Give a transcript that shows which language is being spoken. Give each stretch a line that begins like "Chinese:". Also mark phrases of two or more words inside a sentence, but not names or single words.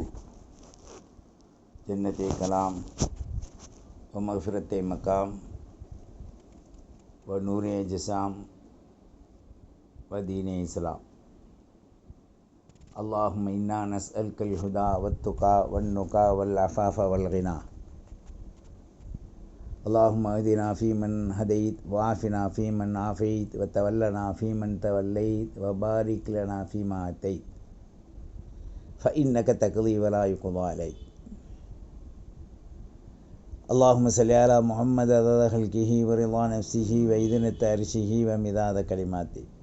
Arabic: ஜன்னத்தே கலாம் வ மக்ஃபிரத்தே மகாம் வ நூரே ஜஸாம் வ தீனே இஸ்லாம். اللهم إنا نسألك الهدى والتقى والنقى والعفاف والغنى. اللهم اهدنا فيمن هديت وعافنا فيمن عافيت وتولنا فيمن توليت وبارك لنا فيما أتيت فإنك تقضي ولا يقضى عليك. اللهم صل على محمد عدد خلقه ورضا نفسه وإذنة عرشه ومداد كلماته.